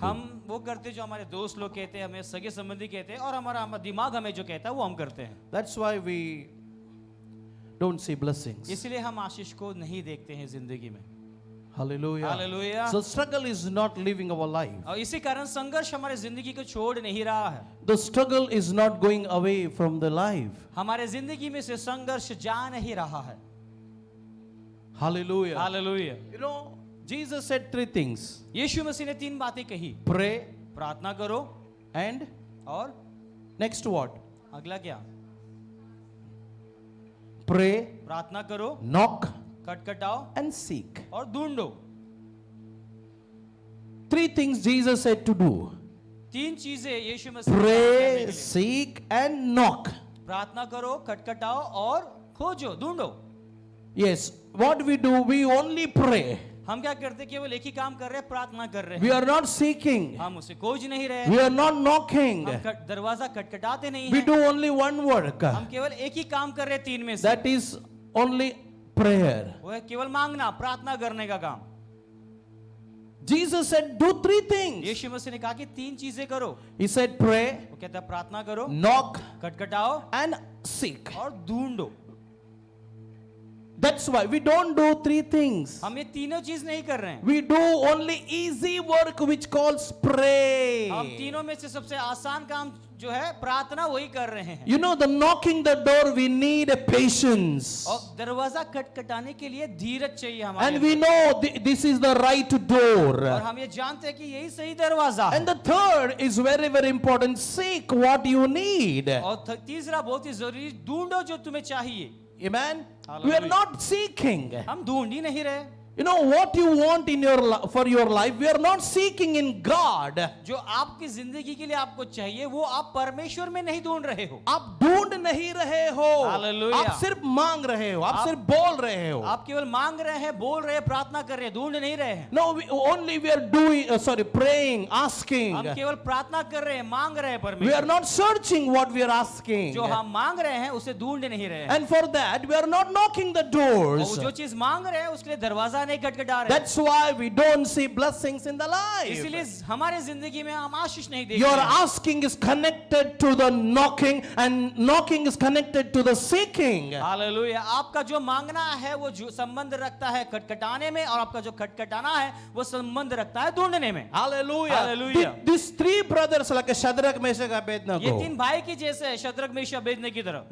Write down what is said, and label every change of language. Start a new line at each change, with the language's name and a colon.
Hindi: हम वो करते जो हमारे दोस्त लोग कहते हैं, हमें सगे संबंधी कहते हैं, और हमारा दिमाग हमें जो कहता है वो हम करते हैं।
English: That's why we don't see blessings.
Hindi: इसलिए हम आशीष को नहीं देखते हैं जिंदगी में।
English: Hallelujah.
Hindi: Hallelujah.
English: So struggle is not living our life.
Hindi: और इसी कारण संघर्ष हमारे जिंदगी को छोड़ नहीं रहा है।
English: The struggle is not going away from the life.
Hindi: हमारे जिंदगी में से संघर्ष जा नहीं रहा है।
English: Hallelujah.
Hindi: Hallelujah.
English: You know, Jesus said three things.
Hindi: यीशु मसीह ने 3 बातें कही,
English: Pray
Hindi: प्रार्थना करो,
English: and
Hindi: और
English: next what?
Hindi: अगला क्या?
English: Pray,
Hindi: प्रार्थना करो,
English: knock
Hindi: खटखटाओ
English: and seek.
Hindi: और ढूंढो।
English: 3 things Jesus said to do.
Hindi: 3 चीजें यीशु मसीह ने करने
English: Pray,
Hindi: के लिए।
English: seek and knock.
Hindi: प्रार्थना करो, खटखटाओ और खोजो, ढूंढो।
English: Yes, what we do, we only pray.
Hindi: हम क्या करते, केवल एक ही काम कर रहे हैं, प्रार्थना कर रहे
English: We
Hindi: हैं।
English: are not seeking.
Hindi: हम उसे खोज नहीं रहे
English: We
Hindi: हैं,
English: are not knocking.
Hindi: हम दरवाजा खटखटाते नहीं
English: We
Hindi: हैं,
English: do only one work.
Hindi: हम केवल एक ही काम कर रहे हैं 3 में से,
English: That is only prayer.
Hindi: वो है केवल मांगना, प्रार्थना करने का काम।
English: Jesus said, do 3 things.
Hindi: यीशु मसीह ने कहा कि 3 चीजें करो।
English: He said, pray,
Hindi: वो कहता है प्रार्थना करो,
English: knock,
Hindi: खटखटाओ
English: and seek.
Hindi: और ढूंढो।
English: That's why we don't do 3 things.
Hindi: हम ये तीनों चीज नहीं कर रहे हैं।
English: We do only easy work which calls pray.
Hindi: हम तीनों में से सबसे आसान काम जो है प्रार्थना वही कर रहे हैं।
English: You know, the knocking the door, we need a patience.
Hindi: और दरवाजा खटखटाने के लिए धीरज चाहिए हमारे
English: And we know this is the right
Hindi: और
English: door.
Hindi: हम ये जानते हैं कि यही सही दरवाजा है।
English: And the third is very, very important. Seek what you need.
Hindi: और तीसरा बहुत ही जरूरी, ढूंढो जो तुम्हें चाहिए।
English: Amen. Hallelujah. We are not seeking.
Hindi: हम ढूंढ ही नहीं रहे।
English: You know what you want in for your life. We are not seeking in God.
Hindi: जो आपकी जिंदगी के लिए आपको चाहिए वो आप परमेश्वर में नहीं ढूंढ रहे हो। आप ढूंढ नहीं रहे हो।
English: Hallelujah.
Hindi: आप सिर्फ मांग रहे हो। आप सिर्फ बोल रहे हो। आप केवल मांग रहे हैं, बोल रहे हैं, प्रार्थना कर रहे हैं, ढूंढ नहीं रहे हैं।
English: No, only we are doing. Praying, asking.
Hindi: हम केवल प्रार्थना कर रहे हैं, मांग रहे हैं
English: We
Hindi: परमेश्वर।
English: are not searching what we are asking.
Hindi: जो हम मांग रहे हैं उसे ढूंढ नहीं रहे हैं।
English: And for that, we are not knocking the
Hindi: और
English: doors.
Hindi: वो जो चीज मांग रहे हैं उसके लिए दरवाजा नहीं खटखटा रहे।
English: That's why we don't see blessings in the life.
Hindi: इसीलिए हमारे जिंदगी में हम आशीष नहीं देखते
English: Your
Hindi: हैं।
English: asking is connected to the knocking, and knocking is connected to the seeking.
Hindi: Hallelujah. आपका जो मांगना है वो जो संबंध रखता है खटखटाने में, और आपका जो खटखटाना है वो संबंध रखता है ढूंढने में।
English: Hallelujah. Hallelujah. These three brothers, like Shadrach, Meshach,
Hindi: ये
English: Abednego,
Hindi: तीन भाई की जैसे है, शद्रक मेशक अबेदnego की तरह।